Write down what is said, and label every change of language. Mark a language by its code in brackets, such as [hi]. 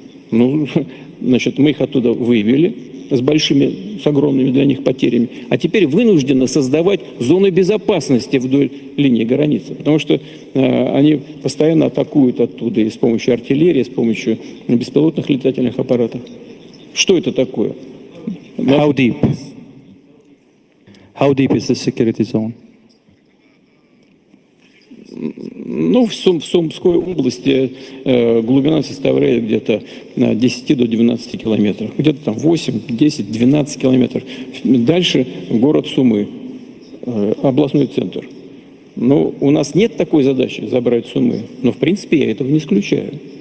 [ru] Ну, значит, мы их оттуда вывели с огромными для них потерями, а теперь вынуждены создавать зоны безопасности вдоль линии границы, потому что они постоянно атакуют оттуда и с помощью артиллерии, с помощью беспилотных летательных аппаратов. Что это такое? [en] How deep? How deep is the security zone? [ru] Ну, в Сумской области глубина составляет где-то 10 до 12 километров. Где-то там 8, 10, 12 километров. Дальше город Сумы, областной центр. Но у нас нет такой задачи забрать Сумы. Но, в принципе, я этого не исключаю.